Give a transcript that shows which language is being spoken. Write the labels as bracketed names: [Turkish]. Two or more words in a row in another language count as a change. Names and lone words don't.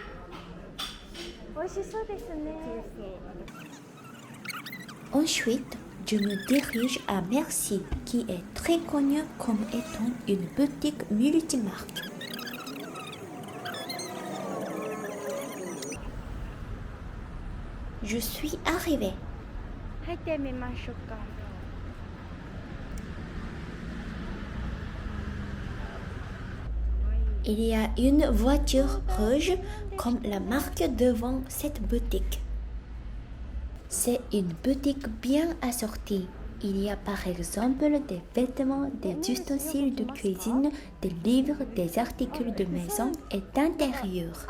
[French] Ensuite, je me dirige à Merci, qui est très connue comme étant une boutique multimarque. Je suis arrivée. [Japanese] 入ってみましょうか。 [French] Il y a une voiture rouge comme la marque devant cette boutique. C'est une boutique bien assortie. Il y a par exemple des vêtements, des ustensiles de cuisine, des livres, des articles de maison et d'intérieur.